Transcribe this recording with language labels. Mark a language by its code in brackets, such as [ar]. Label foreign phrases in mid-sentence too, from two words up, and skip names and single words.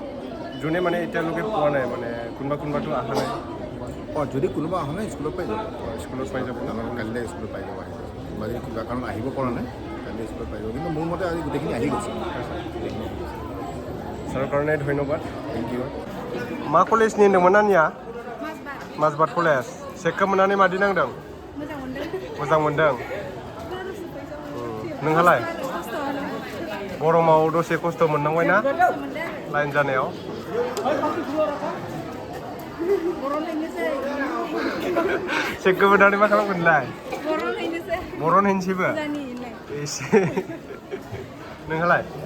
[as] যোনে মানে এতিয়ালৈকে পোৱা নাই মানে কোনোবাটো অহা নাই যদি কোনোবা অহা নাই স্কুলত পাই যাব স্কুলত পাই যাব কালিলৈ স্কুলত পাই যাব কোনোবা যদি কিবা কাৰণ আহিব পৰা নাই কালিলৈ স্কুলত পাই যাব কিন্তু মোৰ মতে আজি গোটেইখিনি আহি গৈছে ছাৰৰ কাৰণে ধন্যবাদ [en] thank you [brx] मा कलेजनि होनदोंमोन नानिया माजबाट कलेज चेकखौ मोननानै मादि नांदों मोजां मोनदों नोंहालाय गरमाव दसे खस्थ' मोननांबाय ना लाइन जानायाव चेकखौ मोननानै मा खालामगोनलाय बरन हैनोसैबो एसे नोंहालाय